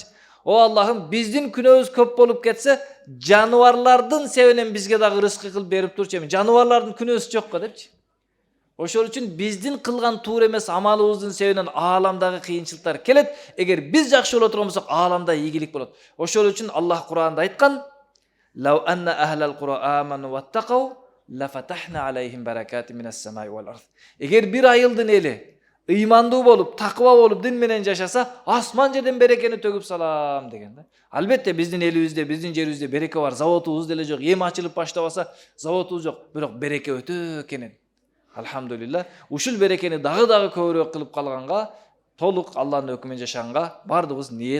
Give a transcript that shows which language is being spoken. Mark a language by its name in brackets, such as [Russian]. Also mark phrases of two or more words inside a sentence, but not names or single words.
[Kyrgyz] О Аллахым, биздин күнөөбүз көп болуп кетсе, жануарлардын себебинен бизге дагы рызкы кылып берип турчу. Жануарлардын күнөөсү жокко депчи. Ошол үчүн биздин кылган туура эмес амалыбыздын себебинен ааламдагы кыйынчылыктар келет. Эгер биз жакшы боло турган болсок, ааламда ийгилик болот. Ошол үчүн Аллах Кур'анда айткан: [Arabic] "لو أن أهل القرى آمنوا واتقوا، لفتحنا عليهم بركات من السماء والأرض." [Kyrgyz] Эгер бир айылдын эли ыймандуу болуп, такыба болуп, дин менен жашаса, асман жерден берекени төгүп салам деген да. Албетте биздин элибизде, биздин жерибизде береке бар, заводубуз деле жок, эми ачылып баштабаса, заводубуз жок, бирок береке өтө кенен. Алхамдулилла, ушул берекени дагы көбүрөөк кылып калганга, толук Алланын өкүмүнөн жашаганга бардыгыбыз ниет кылалык.